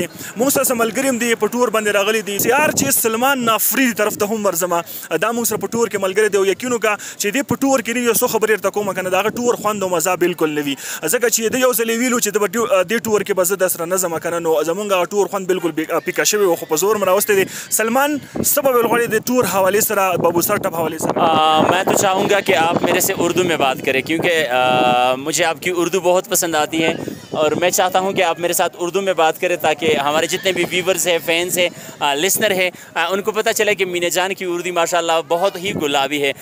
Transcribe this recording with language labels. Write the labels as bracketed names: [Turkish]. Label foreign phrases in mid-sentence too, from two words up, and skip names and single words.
[Pashto] مونږ سره ملګري هم دی په ټور باندې راغلی دی. آر جے سلمان افریدی طرف ته هم ورځم دا مونږ سره په ټور کې ملګری دی او یقین وکړه چې دی په ټور کې یو څه خبرې ورته کوم کنه دغه ټور خوند او مزه بالکل نه وي ځکه چې دی یو ځل ویلو چې د ټور کې به زه در سره نه ځم کنه نو زمونږ ټور خوند بالکل پیکا شوی و خو په زور راوستی دی. سلمان سبب الغړی د ټور حوالے سره بابو سر ټپ حوالے سره [Urdu] میں تو چاہوں گا کہ آپ میرے سے اردو میں بات کریں کیونکہ مجھے آپ کی اردو بہت پسند آتی ہے اور میں چاہتا ہوں کہ آپ میرے ساتھ اردو میں بات کریں تاکہ ہمارے جتنے بھی ویورز ہیں فینس ہیں لسنر ہیں ان کو پتہ چلے کہ مینا جان کی اردو ماشاءاللہ بہت ہی گلابی ہے.